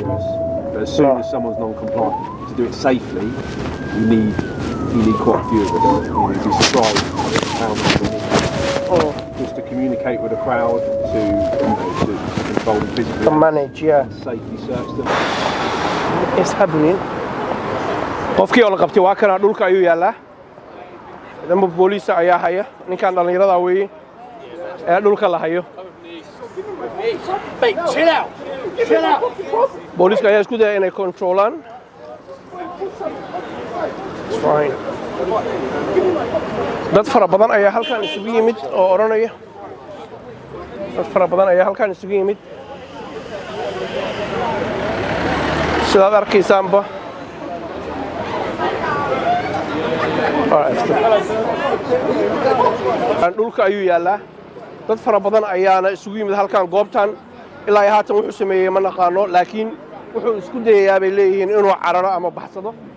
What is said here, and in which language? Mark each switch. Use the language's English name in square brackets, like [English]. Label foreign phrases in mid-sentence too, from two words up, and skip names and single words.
[English] But as soon as someone's non-compliant, to do it safely, you need quite a few of us. You'd be surprised how much we need. Just to communicate with a crowd, to control them physically, to manage, and safely search them. It's happening. [Somali] qofkii oo la qabtay waa kana dhulka ayuu yaalaa damba booliska ayaa haya ninkan dhalinyarada weeye ee dhulka la hayo [English] chill out [Somali] booliska ayaa isku dayay inay controlaan. [English] It's fine. [Somali] dad fara badan ayaa halkan isugu yimid oo oranaya sidaad arkaysaanba dhulka ayuu yaalaa dad fara badan ayaana isugu yimid halkan goobtan ilaa ay haatan wuxuu sameeyay ma naqaano laakiin wuxuu isku dayayaa bay leeyihiin inuu cararo ama baxsado